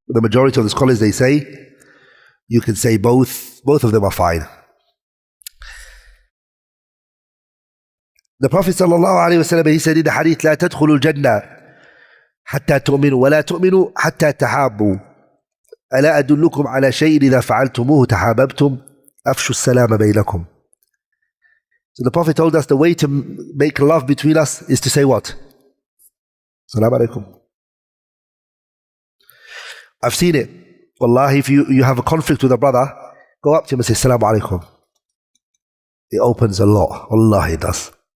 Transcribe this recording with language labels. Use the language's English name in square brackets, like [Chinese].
[English] The majority of the scholars, they say, you can say both. Both of them are fine. The Prophet sallallahu alayhi wa sallam, he said in the Hadith, [Arabic] لا تدخلوا الجنة حتى تؤمنوا ولا تؤمنوا حتى تحابوا. ألا أدلكم على شيء إذا فعلتموه تحاببتم أفشوا السلام بينكم. [English] So the Prophet told us the way to make love between us is to say what? Assalamu Alaikum. I've seen it. Wallahi, if you have a conflict with a brother, go up to him and say Assalamu Alaikum. It opens a lot. Wallahi, it does.